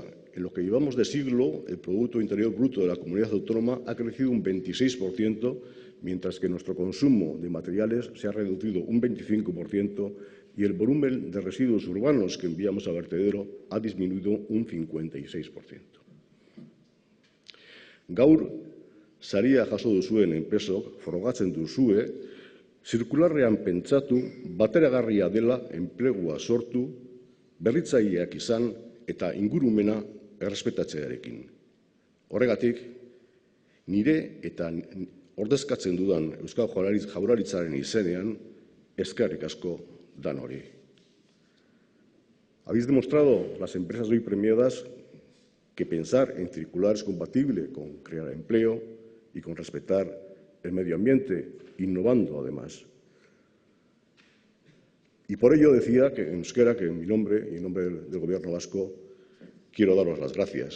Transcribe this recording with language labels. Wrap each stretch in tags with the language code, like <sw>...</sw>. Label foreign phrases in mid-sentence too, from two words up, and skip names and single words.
<es>En lo que llevamos de siglo, el Producto Interior Bruto de la comunidad autónoma ha crecido un 26%, mientras que nuestro consumo de materiales se ha reducido un 25% y el volumen de residuos urbanos que enviamos a vertedero ha disminuido un 56%.</es> <eu>Gaur, saria jaso duzuen enpresok frogatzen duzue, zirkularrean pentsatu, bateragarria dela enplegua sortu, berritzaileak izan eta ingurumena errespetatzearekin. Horregatik, nire eta ordezkatzen dudan Euskal Jaurlaritzaren izenean, eskerrik asko danori.</eu> <es>Habéis demostrado, las empresas hoy premiadas, que pensar en circular es compatible con crear empleo y con respetar el medio ambiente, innovando además. Y por ello decía que en euskera, que en mi nombre y en nombre del Gobierno vasco, quiero daros las gracias.</es>